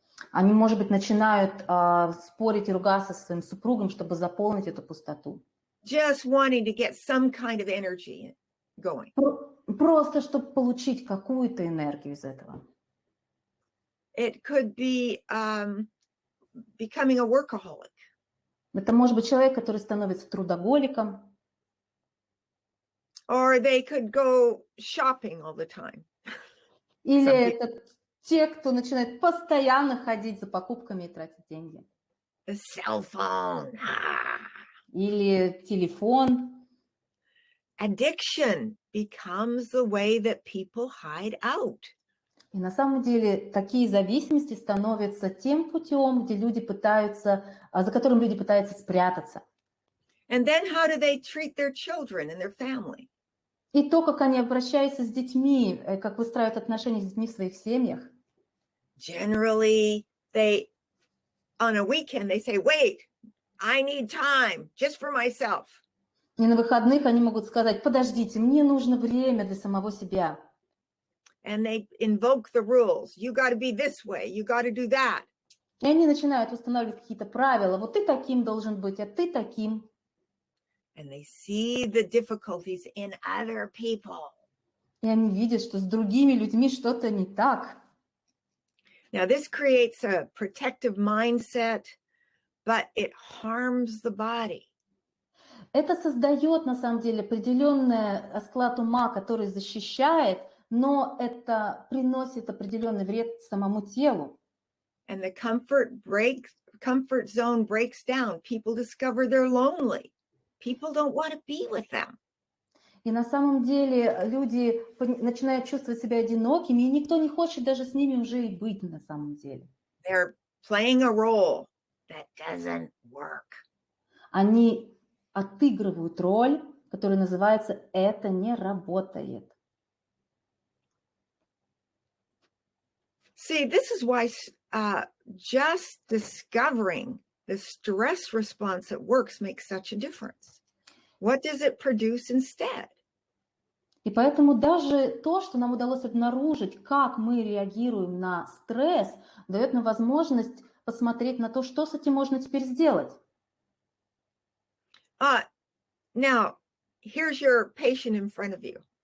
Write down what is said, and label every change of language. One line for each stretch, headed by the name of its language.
Russian: Они, может быть, начинают спорить и ругаться со своим супругом, чтобы заполнить эту пустоту.
English: Just wanting to get some kind of energy going.
Russian: Просто, чтобы получить какую-то энергию из этого.
English: It could be becoming a workaholic.
Russian: Это может быть человек, который становится трудоголиком.
English: Or they could go shopping all the time.
Russian: Или это те, кто начинает постоянно ходить за покупками и тратить деньги.
English: The cell phone.
Russian: Или телефон.
English: Addiction becomes the way that people hide out.
Russian: И на самом деле такие зависимости становятся тем путем, где люди пытаются, за которым люди пытаются спрятаться.
English: And then how do they treat their children and their family?
Russian: И то, как они обращаются с детьми, как выстраивают отношения с детьми в своих семьях.
English: Generally, on a weekend, they say, wait, I need time just for myself.
Russian: И на выходных они могут сказать, подождите, мне нужно время для самого себя.
English: And they invoke the rules. You got to be this way. You got to do that.
Russian: И они начинают устанавливать какие-то правила. Вот ты таким должен быть, а ты таким.
English: And they see the difficulties in other people.
Russian: И они видят, что с другими людьми что-то не так.
English: Now, this creates a protective mindset, but it harms the body.
Russian: Это создает, на самом деле, определенный склад ума, который защищает, но это приносит определенный вред самому телу.
English: And the comfort zone breaks down. People discover they're lonely. People don't want to be with them.
Russian: И на самом деле люди начинают чувствовать себя одинокими, и никто не хочет даже с ними уже и быть на самом деле.
English: They're playing a role that doesn't work.
Russian: Они отыгрывают роль, которая называется «это не работает».
English: See, this is why just discovering the stress response that works makes such a difference. What does it produce instead?
Russian: И поэтому даже то, что нам удалось обнаружить, как мы реагируем на стресс, дает нам возможность посмотреть на то, что с этим можно теперь сделать.
English: Now, here's your patient in front of you.